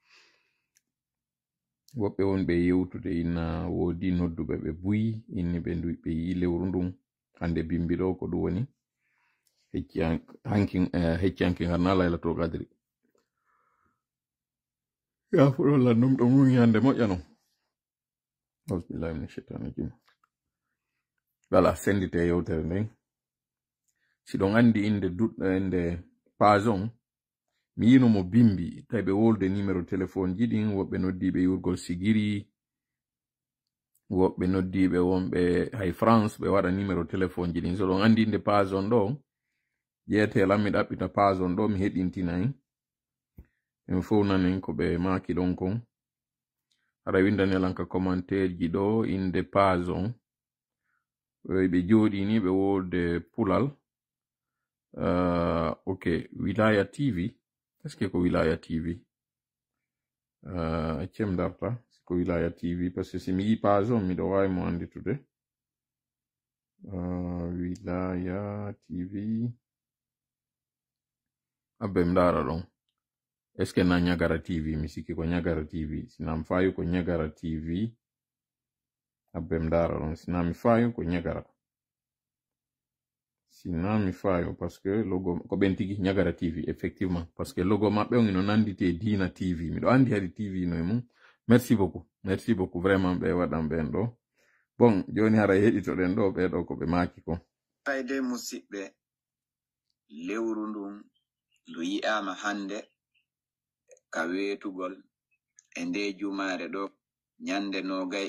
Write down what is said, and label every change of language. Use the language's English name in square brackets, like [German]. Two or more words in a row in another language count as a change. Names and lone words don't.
[Fula] Woɓɓe won ɓe yewtude inna woodi nodduɓe ɓe buyi inni ɓe yi lewru ndun hande bimbi ɗo ko ɗum woni heccanki harna [Arabic] ليلة القدر. [Fula] Ya fuɗo landum ɗum woni hande moƴƴa non. [Arabic] بسم الله من الشيطان الرجيم. [Fula] Wala sendite yewtere nden. Si ɗon andi inde duɗɗo inde page on mi yino mo bimbi tawi ɓe wolde numéro téléphone ji ɗin woɓɓe noddiɓe yurgol sigiri woɓɓe noddiɓe wonɓe hay France ɓe waɗa numéro téléphone ji ɗin. So ɗon andi inde page on ɗo yeetelan mi ɗaɓɓita page on ɗo mi heɗintina en en fof nanen ko ɓe maki ɗon kon. Aɗa windanelan ka commentaire ji ɗo inde page on ɓe jooɗi ni ɓe wolde pulal. Ok, Wilaya TV. [French] Est-ce que [Fula] ko Wilaya TV? Accem darta ko Wilaya TV [French] parce que [Fula] si mi yi page on miɗo wawi mo anditude. Wilaya TV. Abbe mdara ɗon. [French] Est-ce que [Fula] na Nyagara TV? Mi sikki ko Nyagara TV. Sinam fayu ko Nyagara TV. Abbe mdara ɗon. Sinami fayu ko Nyagara. Sinami fayo [French] parce que [Fula] logo ko bentigi Nyagara TV [French] effectivement parce que [Fula] logo mabbe on no nandite Dina TV mi do andi hadi TV no mum. [French] Merci beaucoup vraiment [Fula] be wadam ben do bon joni hara hedito den do be do ko be maki ko fayde musibbe lewru ndum ndu yi'ama hande ka wetugol e nde jumaare do nyande no gay